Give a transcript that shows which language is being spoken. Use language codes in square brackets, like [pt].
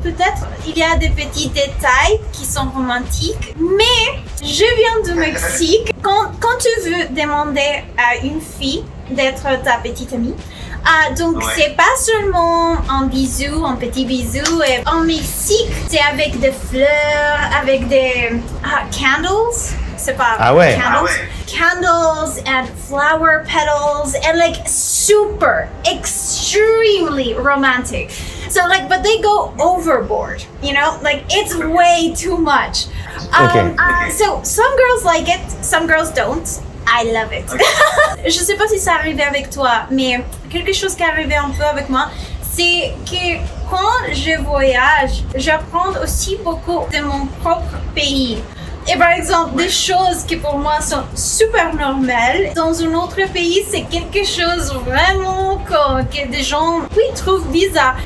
[fr] Peut-être il y a des petits détails qui sont romantiques, mais je viens du Mexique. Quand tu veux demander à une fille d'être ta petite amie, donc c'est pas seulement un bisou, un petit bisou. Et en Mexique, c'est avec des fleurs, avec des candles. C'est pas candles. [en] Candles and flower petals and like super extremely romantic. So like, but they go overboard, you know, like it's way too much. So some girls like it, some girls don't. I love it. [fr] Je sais pas si ça arrivait avec toi, mais quelque chose qui arrivait un peu avec moi, c'est que quand je voyage, j'apprends aussi beaucoup de mon propre pays. Et par exemple, des choses qui pour moi sont super normales, dans un autre pays, c'est quelque chose vraiment que des gens trouvent bizarre.